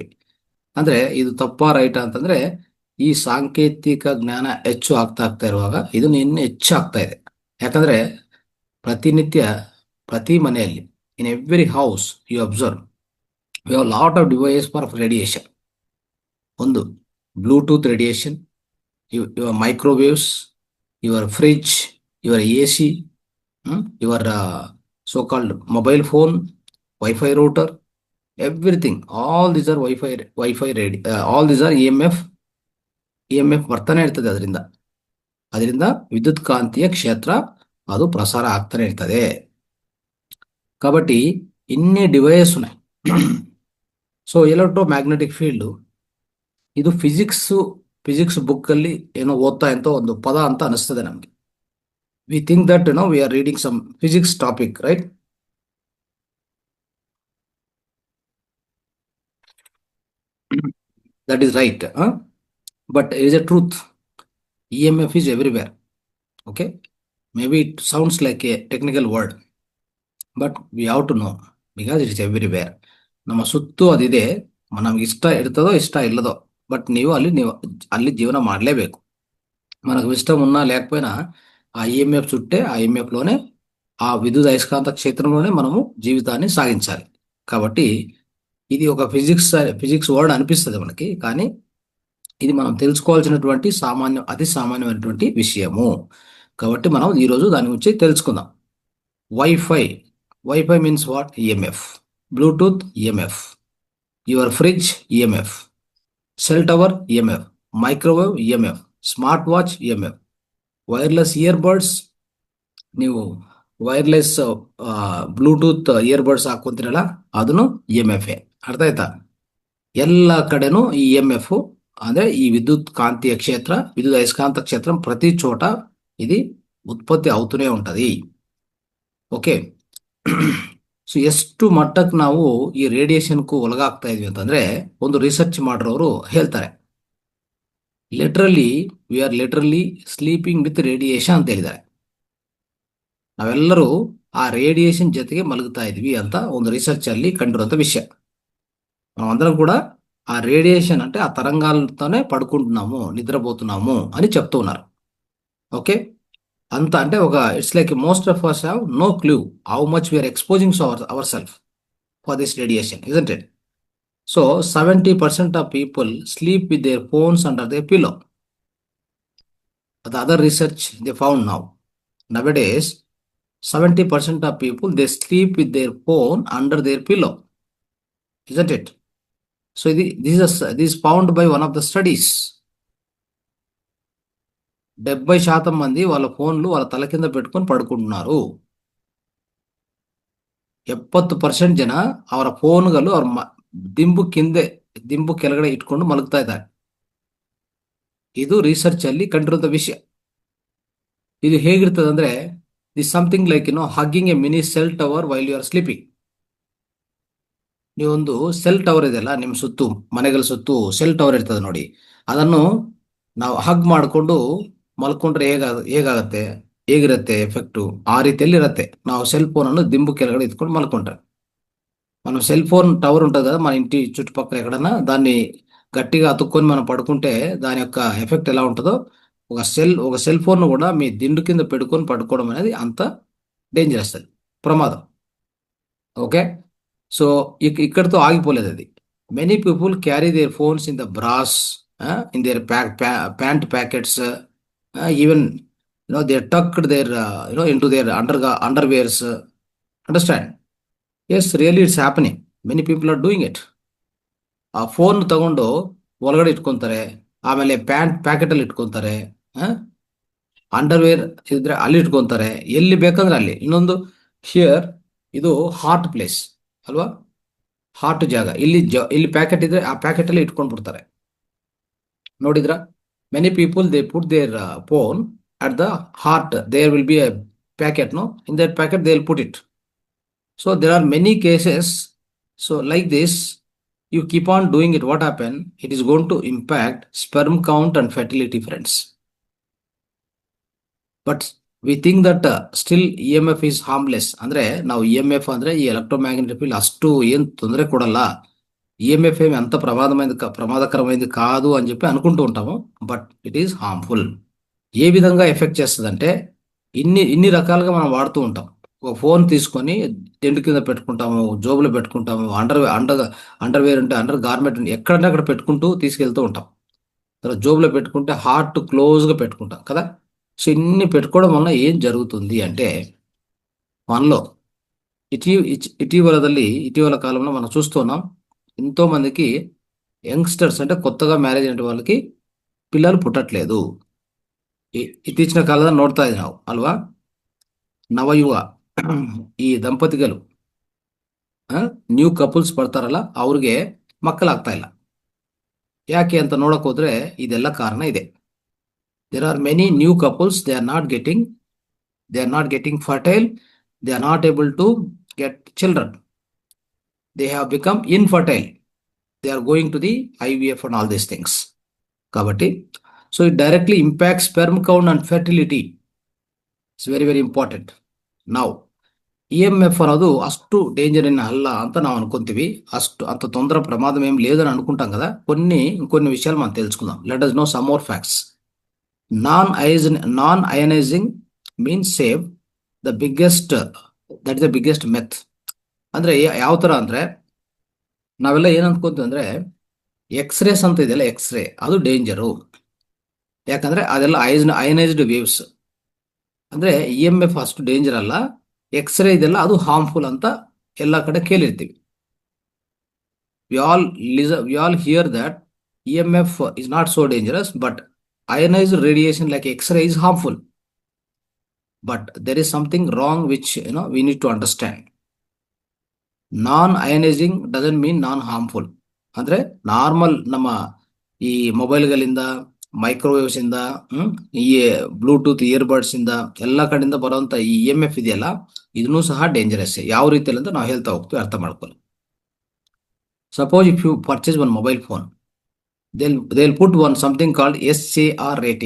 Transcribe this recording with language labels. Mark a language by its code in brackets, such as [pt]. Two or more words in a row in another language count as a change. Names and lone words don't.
[kn] ಅಂದ್ರೆ ಇದು ತಪ್ಪಾ ರೈಟಾ ಅಂತಂದ್ರೆ, ಈ ಸಾಂಕೇತಿಕ ಜ್ಞಾನ ಹೆಚ್ಚು ಆಗ್ತಾ ಇರುವಾಗ ಇದು ಇನ್ನು ಹೆಚ್ಚು ಆಗ್ತಾ ಇದೆ. ಯಾಕಂದ್ರೆ ಪ್ರತಿನಿತ್ಯ ಪ್ರತಿ ಮನೆಯಲ್ಲಿ, [en] in every house you observe, we have lot of device for radiation. ಒಂದು Bluetooth radiation, your microwaves, your fridge, your AC, your so called mobile phone, Wi-Fi router, everything, all these are Wi-Fi ready, all these are EMF [kn] ಬರ್ತಾನೆ ಇರ್ತದೆ. ಅದರಿಂದ ವಿದ್ಯುತ್ ಕಾಂತೀಯ ಕ್ಷೇತ್ರ ಅದು ಪ್ರಸಾರ ಆಗ್ತಾನೆ ಇರ್ತದೆ. [te] కాబట్టి ఇన్ని డివైస్ ఉన్నాయి. [en] so electro magnetic field [kn] ಇದು [en] physics book [kn] ಅಲ್ಲಿ ಏನೋ ಓದ್ತಾ ಅಂತ ಒಂದು ಪದ ಅಂತ ಅನಿಸ್ತದೆ ನಮ್ಗೆ. [en] we think that we are reading some physics topic, ರೈಟ್? That is right, but it is a truth. EMF is everywhere. Okay, maybe it sounds like a technical word, but we have to know because it is everywhere. [kn] ನಮ್ಮ ಸುತ್ತು ಅದಿದೆ. ನಮ್ಗೆ ಇಷ್ಟ ಇರ್ತದೋ ಇಷ್ಟ ಇಲ್ಲದೋ, బట్ ನೀವು ಅಲ್ಲಿ జీవనం ಮಾಡಲೇಬೇಕು. [te] మనకు ఇష్టం ఉన్నా లేకపోయినా ఆ ఈఎంఎఫ్ చుట్టే, ఆ ఈఎంఎఫ్ లోనే, ఆ విద్యుత్ అయస్కాంత క్షేత్రంలోనే మనము జీవితాన్ని సాగించాలి. కాబట్టి ఇది ఒక [en] physics word [te] అనిపిస్తుంది మనకి, కానీ ఇది మనం తెలుసుకోవాల్సినటువంటి అతి సామాన్యమైనటువంటి విషయము. కాబట్టి మనం ఈరోజు దాని గురించి తెలుసుకుందాం. [en] Wi-Fi means what? EMF. Bluetooth EMF, your fridge EMF, cell tower EMF, microwave EMF, smart watch EMF, wireless earbuds, [kn] ನೀವು [en] wireless Bluetooth earbuds [kn] ಹಾಕೊಂತೀರಲ್ಲ, ಅದನ್ನು EMF. ಅರ್ಥ ಆಯ್ತಾ? ಎಲ್ಲ ಕಡೆನೂ ಈ EMF ಅಂದ್ರೆ ಈ [te] విద్యుత్ కాంతీయ క్షేత్ర, విద్యుత్ అయస్కాంత క్షేత్రం ప్రతి చోట ఇది ఉత్పత్తి అవుతూనే ఉంటది. [en] okay, so [kn] ಎಷ್ಟು ಮಟ್ಟಕ್ಕೆ ನಾವು ಈ ರೇಡಿಯೇಷನ್ಗೂ ಒಳಗಾಗ್ತಾ ಇದೀವಿ ಅಂತಂದ್ರೆ, ಒಂದು ರಿಸರ್ಚ್ ಮಾಡೋರು ಹೇಳ್ತಾರೆ, [en] we are literally sleeping with radiation [kn] ಅಂತ ಹೇಳಿದ್ದಾರೆ. ನಾವೆಲ್ಲರೂ ಆ ರೇಡಿಯೇಷನ್ ಜೊತೆಗೆ ಮಲಗ್ತಾ ಇದೀವಿ ಅಂತ ಒಂದು ರಿಸರ್ಚ್ ಅಲ್ಲಿ ಕಂಡಿರುವಂತ ವಿಷಯ. [te] నామందరం కూడా ఆ రేడియేషన్ అంటే ఆ తరంగాలతోనే పడుకుంటున్నాము, నిద్రపోతున్నాము అని చెప్తూ ఉన్నారు. [en] ఓకే, [te] అంత అంటే ఒక [en] it's like most of us have no clue how much we are exposing ourselves for this radiation, isn't it? So 70% of people sleep with their phones under their pillow. The other research they found nowadays 70% of people they sleep with their phone under their pillow, isn't it? So this is found by one of the studies. [te] 70% మంది వాళ్ళ ఫోన్లు వాళ్ళ తల కింద పెట్టుకొని పడుకుంటున్నారు. [kn] 70% ಜನ ಅವರ ಫೋನ್ಗಳು ಅವ್ರ ದಿಂಬು ಕೆಳಗಡೆ ಇಟ್ಕೊಂಡು ಮಲಗ್ತಾ ಇದ್ದಾರೆ. ಇದು ರಿಸರ್ಚ್ ಅಲ್ಲಿ ಕಂಡಿರುವಂತ ವಿಷಯ. ಇದು ಹೇಗಿರ್ತದೆ ಅಂದ್ರೆ, [en] this something like hugging a mini cell tower while you are sleeping. [kn] ನೀವೊಂದು [en] cell tower [kn] ಇದೆಯಲ್ಲ ನಿಮ್ಮ ಸುತ್ತು, ಮನೆಗಳ ಸುತ್ತು [en] cell tower [kn] ಇರ್ತದೆ ನೋಡಿ, ಅದನ್ನು ನಾವು ಹಗ್ ಮಾಡಿಕೊಂಡು ಮಲ್ಕೊಂಡ್ರೆ ಹೇಗಾಗತ್ತೆ, ಹೇಗಿರುತ್ತೆ ಎಫೆಕ್ಟು, ಆ ರೀತಿಯಲ್ಲಿ ಇರುತ್ತೆ. ನಾವು [en] cell phone [kn] ಅನ್ನು ದಿಂಬು ಕೆಳಗಡೆ ಇಟ್ಕೊಂಡು మలుకుంటాం. [te] మనం [en] cell phone tower [te] ఉంటుంది కదా మన ఇంటి చుట్టుపక్కల ఎక్కడన్నా, దాన్ని గట్టిగా అతుక్కొని మనం పడుకుంటే దాని యొక్క ఎఫెక్ట్ ఎలా ఉంటుందో, ఒక [en] cell phone [te] కూడా మీ దిండు కింద పెట్టుకొని పడుకోవడం అనేది అంత డేంజరస్, అది ప్రమాదం. [en] okay, so [te] ఇక్కడితో ఆగిపోలేదు అది. [en] many people carry their phones in the bras, in their pant pockets, even they tucked there in to their underwears. అండర్స్టాండ్? yes, really it's happening. many people are doing it. [kn] ಆ ಫೋನ್ ತಗೊಂಡು ಒಳಗಡೆ ಇಟ್ಕೊಂತಾರೆ, ಆಮೇಲೆ [en] pant pocket [kn] ಅಲ್ಲಿ ಇಟ್ಕೊಂತಾರೆ, ಅಂಡರ್ವೇರ್ ಇದ್ರೆ ಅಲ್ಲಿ ಇಟ್ಕೊಂತಾರೆ, ಎಲ್ಲಿ ಬೇಕಂದ್ರೆ ಅಲ್ಲಿ. ಇನ್ನೊಂದು, ಹಿಯರ್ ಇದು [en] hot place [kn] ಅಲ್ವಾ, ಹಾಟ್ ಜಾಗ, ಇಲ್ಲಿ ಪ್ಯಾಕೆಟ್ ಇದ್ರೆ ಆ ಪ್ಯಾಕೆಟ್ ಅಲ್ಲಿ ಇಟ್ಕೊಂಡು ಬಿಡ್ತಾರೆ. ನೋಡಿದ್ರ, [en] many people they put their phone at the heart, there will be a pocket, no, in that pocket they will put it. So there are many cases. So like this, you keep on doing it. What happen? It is going to impact sperm count and fertility, friends. But we think that still EMF is harmless. [kn] ಅಂದ್ರೆ ನಾವು EMF ಅಂದ್ರೆ ಈ [en] electromagnetic field [kn] అಷ್ಟು ఏం ತೊಂದರೆ ಕೊಡಲ್ಲ, [te] EMF ఏమి అంత ప్రమాదకరమైనది కాదు అని చెప్పి అనుకుంటూ ఉంటాము. [en] but it is harmful. [te] ఏ విధంగా ఎఫెక్ట్ చేస్తుందంటే, ఇన్ని రకాలుగా మనం వాడుతూ ఉంటాం. ఒక ఫోన్ తీసుకొని టెంట్ కింద పెట్టుకుంటాము, జోబులో పెట్టుకుంటాము, అండర్వేర్ ఉంటే [en] under garment [te] ఎక్కడంటే అక్కడ పెట్టుకుంటూ తీసుకెళ్తూ ఉంటాం. తర్వాత జోబులో పెట్టుకుంటే హార్ట్ క్లోజ్గా పెట్టుకుంటాం కదా. సో ఇన్ని పెట్టుకోవడం వల్ల ఏం జరుగుతుంది అంటే, మనలో ఇటీవల కాలంలో మనం చూస్తున్నాం, ఎంతో మందికి యంగ్స్టర్స్ అంటే కొత్తగా మ్యారేజ్ అయిన వాళ్ళకి పిల్లలు పుట్టట్లేదు. [kn] ಇತ್ತೀಚಿನ ಕಾಲದಲ್ಲಿ ನೋಡ್ತಾ ಇದ್ದೀವಿ ನಾವು ಅಲ್ವಾ, ನವಯುವ ಈ ದಂಪತಿಗಳು, [en] new couples [kn] ಬರ್ತಾರಲ್ಲ, ಅವ್ರಿಗೆ ಮಕ್ಕಳಾಗ್ತಾ ಇಲ್ಲ. ಯಾಕೆ ಅಂತ ನೋಡಕ್ ಹೋದ್ರೆ ಇದೆಲ್ಲ ಕಾರಣ ಇದೆ. [en] there are many new couples, they are not getting fertile, they are not able to get children, they have become infertile, they are going to the IVF and all these things. కాబట్టి so it directly impact sperm count and fertility. it's very very important. [kn] ನಾವು EMF ಅನ್ನೋದು ಅಷ್ಟು ಡೇಂಜರ್ ಏನ ಅಲ್ಲ ಅಂತ ನಾವು ಅನ್ಕೊಂತೀವಿ, [te] అంత తొందర ప్రమాదం ఏం లేదని అనుకుంటాం కదా. ఇంకొన్ని విషయాలు మనం తెలుసుకుందాం. [en] లెట్ us know some more facts. non ionizing means save the biggest, that is the biggest myth. [kn] ಅಂದ್ರೆ ಯಾವ ತರ ಅಂದ್ರೆ, ನಾವೆಲ್ಲ ಏನ್ ಅನ್ಕೊಂತೀವಿ ಅಂದ್ರೆ, ಎಕ್ಸ್ರೇಸ್ ಅಂತ ಇದೆಯಲ್ಲ, ಎಕ್ಸ್ರೇ ಅದು ಡೇಂಜರು. ಯಾಕಂದ್ರೆ ಅದೆಲ್ಲ [en] ionized waves. [kn] ಅಂದ್ರೆ EMF ಅಷ್ಟು ಡೇಂಜರ್ ಅಲ್ಲ, ಎಕ್ಸ್ರೇ ಇದೆಲ್ಲ ಅದು ಹಾರ್ಮ್ಫುಲ್ ಅಂತ ಎಲ್ಲ ಕಡೆ ಕೇಳಿರ್ತೀವಿ. [en] we all hear that EMF is not so dangerous, but ionized radiation like X-ray is harmful. But there is something wrong which we need to understand. Non-ionizing doesn't mean non-harmful. [kn] ಅಂದ್ರೆ ನಾರ್ಮಲ್ ನಮ್ಮ ಈ ಮೊಬೈಲ್ಗಳಿಂದ, ಮೈಕ್ರೋವೇವ್ಸ್ ಇಂದ, ಈ [en] Bluetooth earbuds [kn] ಇಂದ ಎಲ್ಲ ಕಡೆಯಿಂದ ಬರುವಂತ ಈ EMF ಇದೆಯಲ್ಲ, ಇದನ್ನು ಸಹ ಡೇಂಜರಸ್. ಯಾವ ರೀತಿಯಲ್ಲಿ ಅಂತ ನಾವು ಹೇಳ್ತಾ ಹೋಗ್ತೀವಿ, ಅರ್ಥ ಮಾಡ್ಕೊಳ್ಳಿ. [en] suppose if you purchase one mobile phone, they'll put one something called SAR rating.